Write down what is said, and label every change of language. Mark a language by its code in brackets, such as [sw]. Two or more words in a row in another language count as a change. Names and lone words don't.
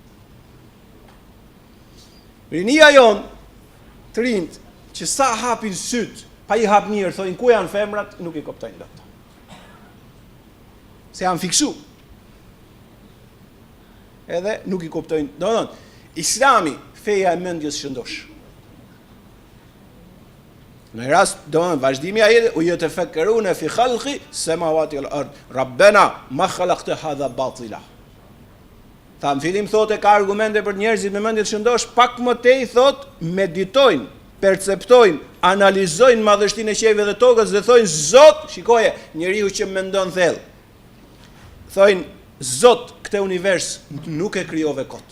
[sq] Rinia jon të rinjt që sa hapin syt, pa i hap mirë, thonë ku janë femrat, nuk i kuptojnë dot. Se janë fiksu. Edhe nuk i kuptojnë. Domethënë, Islami, feja e mendjes shëndosh. Në rast, domethënë vazhdimi i ajetit, [ar] ويتفكرون في خلق السماوات والأرض. ربنا ما خلقت هذا باطلا. [sq] Tha në fillim thotë ka argumente për njerëzit me mendje të shëndosh, pak më tej thot meditojnë, perceptojnë, analizojnë madhështinë e qeve dhe tokës dhe thojnë Zot, shikoje, njeriu që mendon thellë. Thojnë Zot, këtë univers nuk e krijove kot.